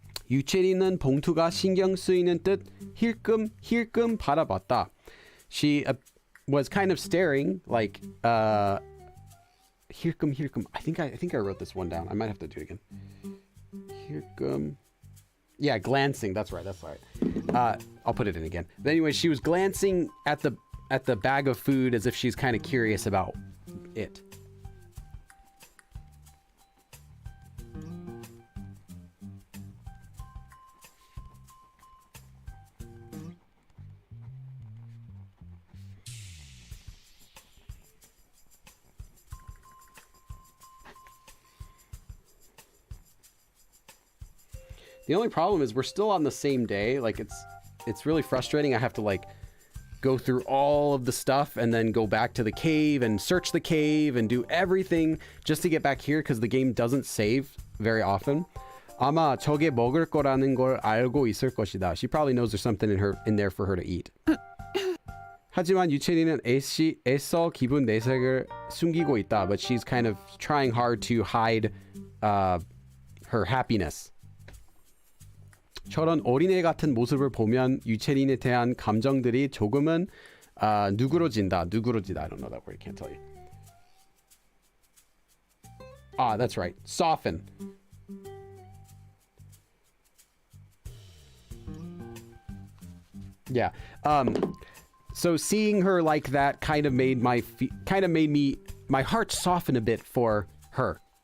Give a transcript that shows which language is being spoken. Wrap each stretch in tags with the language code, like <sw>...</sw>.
<ko>유채린은 봉투가 신경 쓰이는 듯 힐끔 바라봤다.</ko> <en>She was kind of staring like 힐끔. I think I wrote this one down. I might have to do it again.</en> <ko>힐끔.</ko> <en>Yeah, glancing. That's right. I'll put it in again. But anyway, she was glancing at at the bag of food as if she's kind of curious about it. The only problem is we're still on the same day. Like it's really frustrating. I have to like go through all of the stuff and then go back to the cave and search the cave and do everything just to get back here because the game doesn't save very often.</en> <ko>아마 저게 먹을 거라는 걸 알고 있을 것이다.</ko> <en>She probably knows there's something in there for her to eat.</en> <ko>하지만 유채리는 애써 기분 내색을 숨기고 있다.</ko> <en>But she's kind of trying hard to hide her happiness.</en> <ko>저런 어린애 같은 모습을 보면 유채린에 대한 감정들이 조금은 누그러진다.</ko> <en>누그러지다. I don't know that word. I can't tell you. Ah, that's right. Soften. Yeah. So seeing her like that kind of made my heart soften a bit for her.</en>